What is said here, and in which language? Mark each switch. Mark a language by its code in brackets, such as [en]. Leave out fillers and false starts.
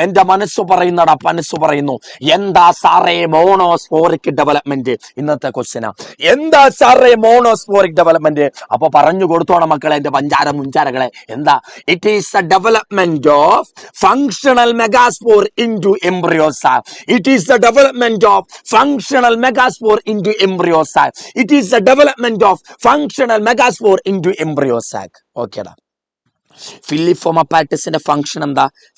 [ml] എന്റെ മനസ്സ് പറയുന്നു. എന്താ സാറേ മോണോസ്പോറിക് ഡെവലപ്മെന്റ്? ഇന്നത്തെ ക്വസ്റ്റ്യനാ. എന്താ സാറേ മോണോസ്പോറിക് ഡെവലപ്മെന്റ്? അപ്പൊ പറഞ്ഞു കൊടുത്തോണം മക്കളെ, എന്റെ മുഞ്ചാരകളെ. എന്താ? [en] It is the development of functional megaspore into embryosac. It is the development of functional megaspore into embryosac. It is the development of functional megaspore into embryosac. Okay da. [ml] Filiform അപ്പാരറ്റസിന്റെ function എന്താ?